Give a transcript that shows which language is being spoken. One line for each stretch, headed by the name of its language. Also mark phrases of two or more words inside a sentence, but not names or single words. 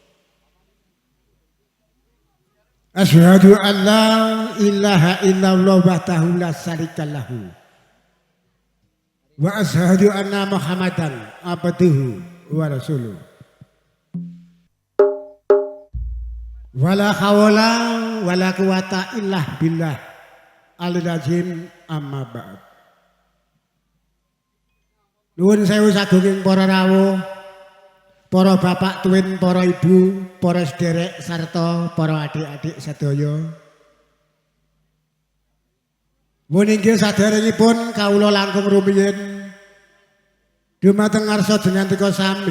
Arabic: أشهد أن لا إله إلا الله وحده لا شريك له وأشهد أن محمدا عبده ورسوله. ولا حول ولا قوة إلا بالله العلي العظيم، أما بعد.
Javanese: Nuwun sewu sagunging para rawuh, para bapak tuwin, para ibu, para sederek sarta para adik-adik sedaya. Muninggih saderengipun kawula langkung rumiyin dumateng ngarsa jenengan sami.